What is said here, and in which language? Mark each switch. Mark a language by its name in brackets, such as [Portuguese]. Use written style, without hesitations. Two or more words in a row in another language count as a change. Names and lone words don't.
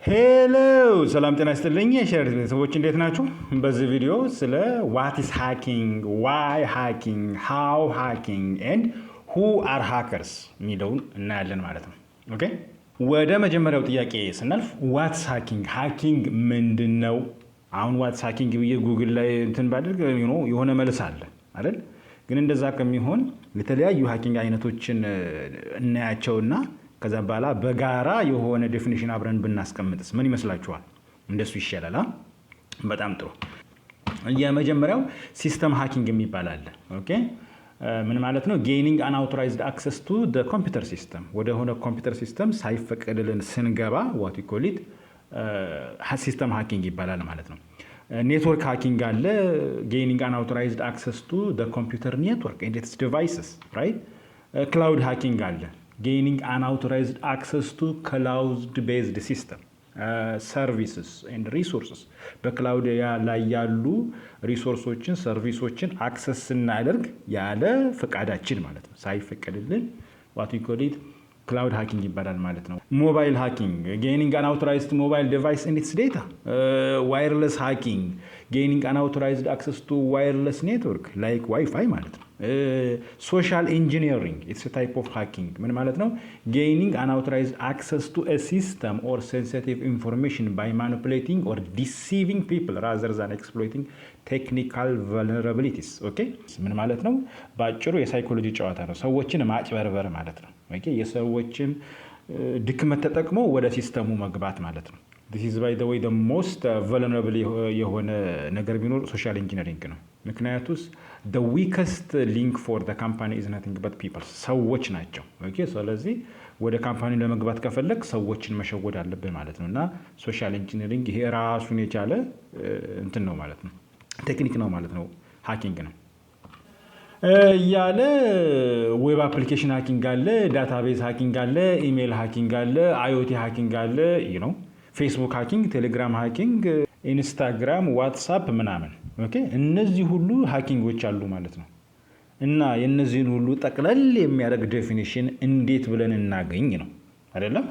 [Amharic] ሄሎ ሰላም ጤና ይስጥልኝ የሸር ቤተሰቦች እንዴት ናችሁ? በዚህ ቪዲዮ ስለ [English] what is hacking, why hacking, how hacking and who are hackers [Amharic] የሚለውን እናያለን ማለት ነው። ኦኬ ወደ መጀመሪያው ጥያቄ ስናልፍ [English] what's hacking? [Amharic] ሃኪንግ ምንድነው? አሁን [English] what's hacking [Amharic] ብዬ ጉግል ላይ እንትን ባድርግ የሆነ መልስ አለ አይደል? ግን እንደዛ ከሚሆን የተለያዩ ሃኪንግ አይነቶችን እናያቸውና ከዛ በኋላ በጋራ የሆነ ዴፊኒሽን አብረን ብናስቀምጥስ ምን ይመስላችኋል? እንደሱ ይሻላል። በጣም ጥሩ። የመጀመሪያው [English] system hacking [Amharic] የሚባል አለ። ኦኬ ምን ማለት ነው? [English] gaining unauthorized access to the computer system፣ [Amharic] ወደ ሆነ ኮምፒውተር ሲስተም ሳይፈቀድልን ስንገባ [English] what we call it system hacking [Amharic] ይባላል ማለት ነው። [English] network hacking አለ. gaining unauthorized access to the computer network and its devices right. cloud hacking አለ። Gaining unauthorized access to cloud-based system, services and resources. [Amharic] በክላውድ ላይ ያሉ ሪሶርሶችን ሰርቪሶችን አክሰስ ስናደርግ ያለ ፈቃዳችን ማለት ነው፣ ሳይፈቀድልን [English] what we call it cloud hacking [Amharic] ይባላል ማለት ነው። [English] mobile hacking gaining unauthorized mobile device and its data. wireless hacking gaining unauthorized access to wireless network like Wi-Fi [Amharic] ማለት ነው። [English] social engineering it's a type of hacking [Amharic] ምን ማለት ነው? [English] gaining unauthorized access to a system or sensitive information by manipulating or deceiving people rather than exploiting technical vulnerabilities. [Amharic] ኦኬ ምን ማለት ነው? በአጭሩ የሳይኮሎጂ ጨዋታ ነው። ሰዎችን ማጭበርበር ማለት ነው። ኦኬ የሰዎችን ድክመት ተጠቅሞ ወደ ሲስተሙ መግባት ማለት ነው። [English] this is by the way the most vulnerable [Amharic] የሆነ ነገር ቢኖር [English] social engineering [Amharic] ነው። ምክንያቱስ [English] the weakest link for the company is nothing but people, [Amharic] ሰዎች ናቸው። ኦኬ ስለዚህ ወደ ካምፓኒ ለመግባት ከፈለክ ሰዎችን መሸወድ አለብን ማለት ነው። እና [English] social engineering [Amharic] ይሄ ራሱን የቻለ እንትን ነው ማለት ነው፣ ቴክኒክ ነው ማለት ነው፣ ሃኪንግ ነው። ያለ [English] web application hacking [Amharic] አለ፣ [English] database hacking [Amharic] አለ፣ [English] email hacking [Amharic] አለ፣ [English] IoT hacking [Amharic] አለ፣ [English] Facebook hacking, Telegram hacking, Instagram, WhatsApp [Amharic] ምናምን። ኦኬ እነዚህ ሁሉ ሃኪንጎች አሉ ማለት ነው። እና የነዚህን ሁሉ ጠቅለል የሚያደርግ ዴፊኒሽን እንዴት ብለን እናገኝ ነው አይደለም?